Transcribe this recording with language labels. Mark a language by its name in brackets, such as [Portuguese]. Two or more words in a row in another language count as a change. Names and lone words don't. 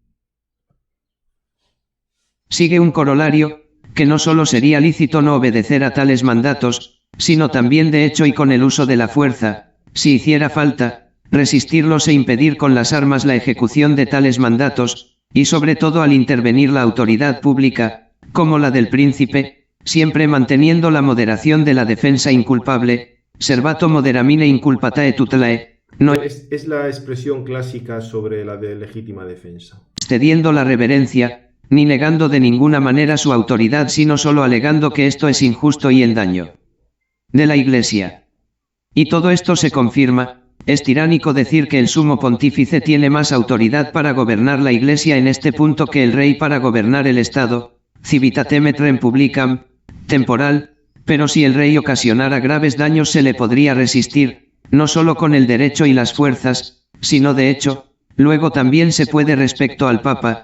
[Spanish] Sigue un corolario, que no solo sería lícito no obedecer a tales mandatos, sino también de hecho y con el uso de la fuerza, si hiciera falta, resistirlos e impedir con las armas la ejecución de tales mandatos, y sobre todo al intervenir la autoridad pública, como la del príncipe, siempre manteniendo la moderación de la defensa inculpable, [Latin] servato moderamine inculpatae tutelae, [Spanish] no Es la expresión clásica sobre la de legítima defensa. excediendo la reverencia, ni negando de ninguna manera su autoridad sino solo alegando que esto es injusto y en daño de la Iglesia. Y todo esto se confirma. Es tiránico decir que el sumo pontífice tiene más autoridad para gobernar la Iglesia en este punto que el rey para gobernar el Estado, [Latin] civitatemetrem publicam, [Spanish] temporal, pero si el rey ocasionara graves daños se le podría resistir, no solo con el derecho y las fuerzas, sino de hecho, luego también se puede respecto al Papa.